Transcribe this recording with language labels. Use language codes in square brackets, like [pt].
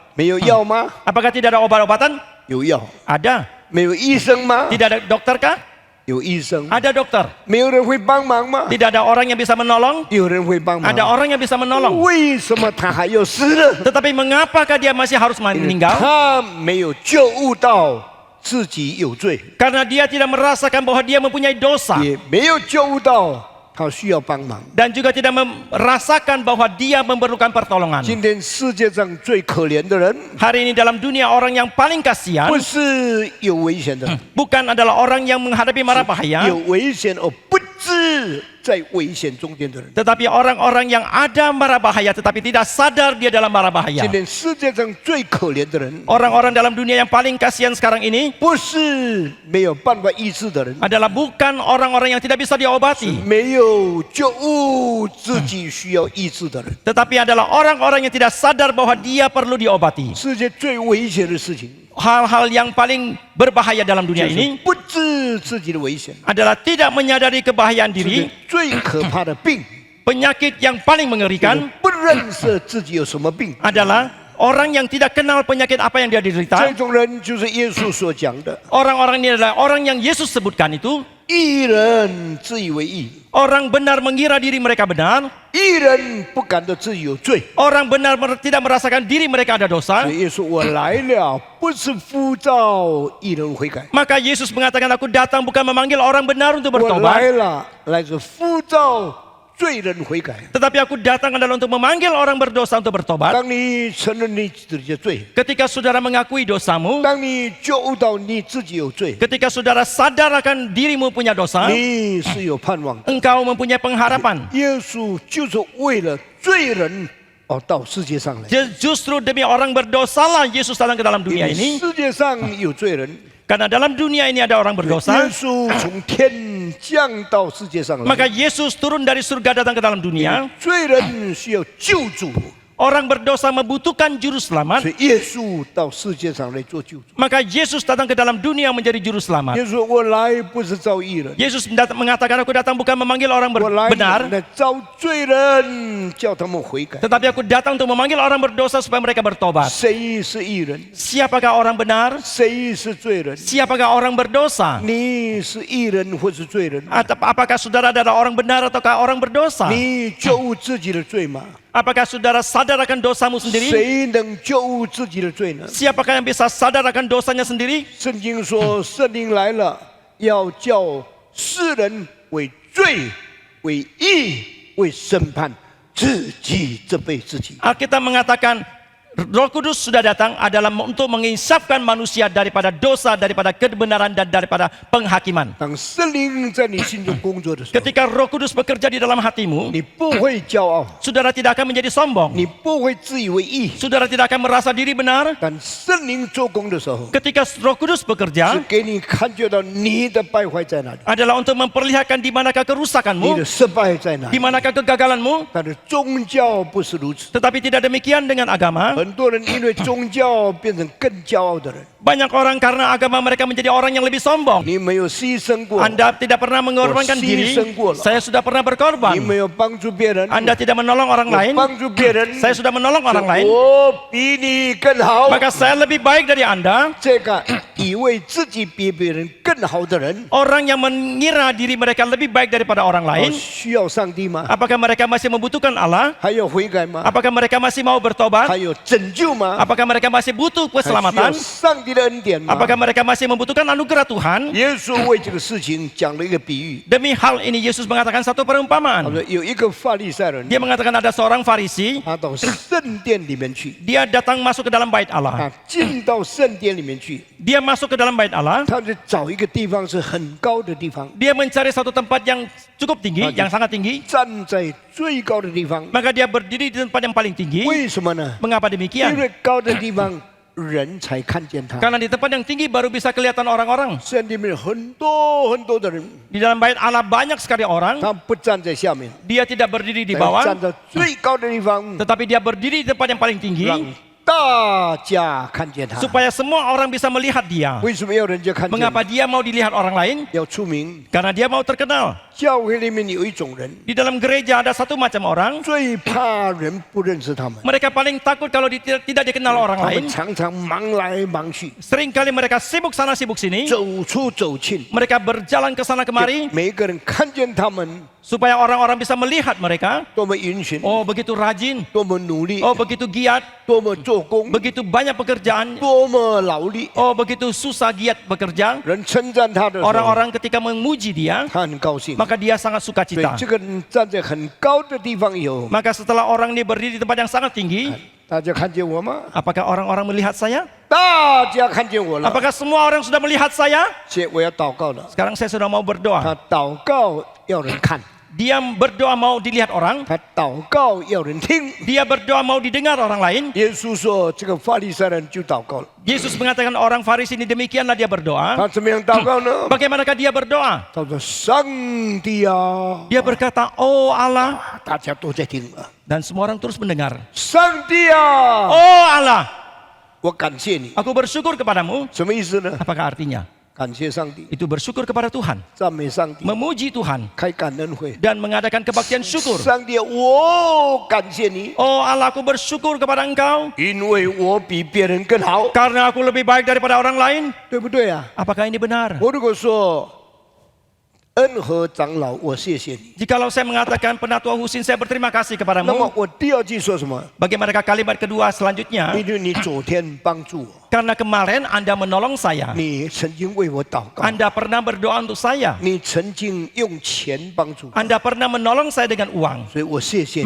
[zh] 没有药吗？ [id] Apakah tidak ada obat-obatan? [zh] 有药。 [id] Ada. [zh] 没有医生吗？ [id] Tidak ada dokter kah? [zh] 有医生。 [id] Ada dokter. [zh] 没有人会帮忙吗？ [id] Tidak ada orang yang bisa menolong? [zh] 有人会帮忙。 [id] Ada orang yang bisa menolong. [zh] 为什么他还要死呢？ [id] Tetapi mengapakah dia masih harus meninggal? [zh] 他没有觉悟到自己有罪， [id] Karena dia tidak merasakan bahwa dia mempunyai dosa [zh] 也没有觉悟到他需要帮忙。 [id] dan juga tidak merasakan bahwa dia memerlukan pertolongan. [zh] 今天世界上最可怜的人， [id] Hari ini dalam dunia orang yang paling kasihan [zh] 不是有危险的人， [id] bukan adalah orang yang menghadapi mara bahaya, [zh] 有危险而不知在危险中间的人。 [id] tetapi orang-orang yang ada mara bahaya tetapi tidak sadar dia dalam mara bahaya. [zh] 今天世界上最可怜的人， [id] Orang-orang dalam dunia yang paling kasihan sekarang ini [zh] 不是没有办法医治的人， [id] adalah bukan orang-orang yang tidak bisa diobati, [zh] 没有觉悟自己需要医治的人。 [id] tetapi adalah orang-orang yang tidak sadar bahwa dia perlu diobati. [zh] 世界最危险的事情， [id] Hal-hal yang paling berbahaya dalam [zh] 就 [id] dunia [zh] 是 [id] ini [zh] 不知自己的危险。 [id] adalah tidak menyadari kebahayaan [zh] 世界 [id] diri, [zh] 最可怕的病， [id] penyakit yang paling [zh] 就是 [id] mengerikan [zh] 不认识自己有什么病。 [id] adalah orang yang tidak kenal penyakit apa yang dia [zh] 这 [id] derita. [zh] 种人就是耶稣所讲的 [id] Orang-orang ini adalah orang yang Yesus sebutkan itu. [zh] 义人自以为义， [id] Orang benar mengira diri mereka benar. [zh] 义人不感到自己有罪。 [id] Orang benar tidak merasakan diri mereka ada dosa. [zh] 所以耶稣我来了，不是呼召义人悔改， [id] Maka Yesus mengatakan, aku datang bukan memanggil orang benar untuk [zh] 我 [id] bertobat, [zh] 来了，来自呼召罪人悔改。 [id] tetapi aku datang adalah untuk memanggil orang berdosa untuk bertobat. [zh] 当你承认你自己的罪， [id] Ketika saudara mengakui dosamu, [zh] 当你觉悟到你自己有罪， [id] ketika saudara sadar akan dirimu punya dosa, [zh] 你是有盼望的。 [id] engkau mempunyai pengharapan. [zh] 耶稣就是为了罪人到世界上来。 [id] Justru demi orang berdosalah Yesus datang ke dalam [zh] 因 [id] dunia [zh] 为 [id] ini. [zh] 世界上有罪人， [id] Karena dalam dunia ini ada orang [zh] 耶 [id] berdosa. [zh] 稣从天降到世界上来。 [id] Maka Yesus turun dari surga datang ke dalam dunia. [zh] 罪人需要救主， [id] Orang berdosa membutuhkan juru selamat. [zh] 所以耶稣到世界上来做救主。 [id] Maka Yesus datang ke dalam dunia menjadi juru [zh] 耶 [id] selamat. [zh] 稣说：“我来不是招义人， [id] Yesus mengatakan aku datang bukan memanggil orang [zh] 我来 [id] benar, [zh] 来招罪人，叫他们悔改。 [id] tetapi aku datang untuk memanggil orang berdosa supaya mereka bertobat. [zh] 谁是义人？ [id] Siapakah orang benar? [zh] 谁是罪人？ [id] Siapakah orang berdosa? [zh] 你是义人或是罪人？ [id] Apakah saudara adalah orang benar ataukah orang berdosa? [zh] 你救自己的罪吗？ [id] Apakah saudara sadar akan dosamu sendiri? [zh] 谁能救自己的罪呢？ [id] Siapakah yang bisa sadar akan dosanya sendiri? [zh] 圣经说，圣灵来了，要叫世人为罪、为义、为审判，自己责备自己。 [id] Alkitab mengatakan Roh Kudus sudah datang adalah untuk menginsafkan manusia daripada dosa, daripada kebenaran dan daripada penghakiman. [zh] 当圣灵在你心中工作的时候， [id] Ketika Roh Kudus bekerja di dalam hatimu, [zh] 你不会骄傲， [id] saudara tidak akan menjadi sombong. [zh] 你不会自以为义。 [id] Saudara tidak akan merasa diri benar. [zh] 但圣灵做工的时候， [id] Ketika Roh Kudus [zh] 是 [id] bekerja [zh] 给你看觉到你的败坏在哪里， [id] adalah untuk memperlihatkan di manakah [zh] 你 [id] kerusakanmu, [zh] 的失败在哪 [id] di [zh] 里。 [id] manakah kegagalanmu. [zh] 但是宗教不是如此， [id] Tetapi tidak demikian dengan agama. [zh] 很多人因为宗教变成更骄傲的人。 [id] Banyak orang karena agama mereka menjadi orang yang lebih sombong. [zh] 你没有牺牲过， [id] Anda tidak pernah mengorbankan Oh, diri. sisengkulah. Saya sudah pernah [zh] 你 [id] berkorban. [zh] 没有帮助别人， [id] Anda tidak menolong orang [zh] 我 [id] lain. [zh] 帮助别人， [id] Saya sudah menolong orang lain. [zh] 我比你更好。 [id] Maka saya lebih baik dari Anda. [zh] 这个以为自己比别人更好的人， [id] Orang yang mengira diri mereka lebih baik daripada orang lain. [zh] 需要上帝吗？ [id] Apakah mereka masih membutuhkan Allah? [zh] 还有悔改吗？ [id] Apakah mereka masih mau bertobat? [zh] 还有拯救吗？ [id] Apakah mereka masih butuh [zh] 还需要 [id] keselamatan? [zh] 上帝的恩典吗？ [id] Apakah mereka masih membutuhkan anugerah Tuhan? [zh] 耶稣为这个事情讲了一个比喻， [id] Demi hal ini Yesus mengatakan satu [zh] 他 [id] perumpamaan. [zh] 说有一个法利赛人， [id] Dia mengatakan ada seorang Farisi, [zh] 他到圣殿里面去， [id] dia datang masuk ke dalam bait Allah. [zh] 他进到圣殿里面去， [id] Dia masuk ke dalam bait Allah. [zh] 他就找一个地方是很高的地方， [id] Dia mencari satu tempat yang cukup tinggi, yang sangat tinggi. [zh] 站在最高的地方。 [id] Maka dia berdiri di tempat yang paling tinggi. [zh] 为什么呢？ [id] Mengapa [zh] 因 [id] demikian? [zh] 为高的地方人才看见他。 [id] Karena di tempat yang tinggi baru bisa kelihatan orang-orang. [zh] 圣殿里面很多很多的人， [id] Di dalam bait Allah banyak sekali orang. [zh] 他不站在下面， [id] Dia tidak berdiri di [zh] 他 [id] bawah, [zh] 站在最高的地方， [id] tetapi dia berdiri di tempat yang paling tinggi [zh] 让大家看见他。 [id] supaya semua orang bisa melihat dia. [zh] 为什么要人家看见？ [id] Mengapa dia mau dilihat orang lain? [zh] 要出名。 [id] Karena dia mau terkenal. [zh] 教会里面有一种人， [id] Di dalam gereja ada satu macam orang. [zh] 最怕人不认识他们， [id] Mereka paling takut kalau tidak dikenal orang [zh] 他们 [id] lain. [zh] 常常忙来忙去， [id] Seringkali mereka sibuk sana sibuk sini. [zh] 走出走进。 [id] Mereka berjalan ke sana kemari [zh] 每一个人看见他们 [id] supaya orang-orang bisa melihat mereka. [zh] 多么殷勤， [id] Oh begitu rajin, [zh] 多么努力， [id] oh begitu giat, [zh] 多么做工， [id] begitu banyak pekerjaan, [zh] 多么劳力。 [id] oh begitu susah giat bekerja. [zh] 人称赞他的时候， [id] Orang-orang ketika memuji dia, [zh] 他很高兴。 [id] maka dia sangat [zh] 对， [id] sukacita. [zh] 这个人站在很高的地方以后， [id] Maka setelah orang ini berdiri di tempat yang sangat tinggi, [zh] 大家看见我吗？ [id] apakah orang-orang melihat saya? [zh] 大家看见我了。 [id] Apakah semua orang sudah melihat saya? [zh] 现在我要祷告了。 [id] Sekarang saya sudah mau berdoa. [zh] 他祷告要人看， [id] Dia berdoa mau dilihat orang, [zh] 他祷告要人听。 [id] dia berdoa mau didengar orang lain. [zh] 耶稣说，这个法利赛人就祷告了。 [id] Yesus mengatakan orang Farisi ini demikianlah dia berdoa. [zh] 他怎么样祷告呢？ [id] Bagaimanakah dia berdoa? [zh] 他说：“上帝啊！” [id] Dia berkata, "Oh Allah," [zh] 大家都在听啊。 [id] dan semua orang terus mendengar. [zh] 上帝啊！ [id] "Oh Allah, [zh] 我感谢你。 [id] aku bersyukur kepadamu." [zh] 什么意思呢？ [id] Apakah artinya? [zh] 感谢上帝， [id] Itu bersyukur kepada Tuhan, [zh] 赞美上帝， [id] memuji Tuhan [zh] 开感恩会。 [id] dan mengadakan kebaktian syukur. [zh] 上帝，我感谢你， [id] Oh Allah, aku bersyukur kepada Engkau [zh] 因为我比别人更好， [id] karena aku lebih baik daripada orang lain. [zh] 对不对啊？ [id] Apakah ini benar? [zh] 我如果说恩和长老，我谢谢你， [id] Jikalau saya mengatakan Penatua Husin, saya berterima kasih [zh] 那么 [id] kepadamu. [zh] 我第二句说什么？ [id] Bagaimanakah kalimat kedua selanjutnya? [zh] 因为你昨天帮助我， [id] Karena kemarin Anda menolong saya. [zh] 你曾经为我祷告， [id] Anda pernah berdoa untuk saya. [zh] 你曾经用钱帮助我， [id] Anda pernah menolong saya dengan uang. [zh] 所以我谢谢你。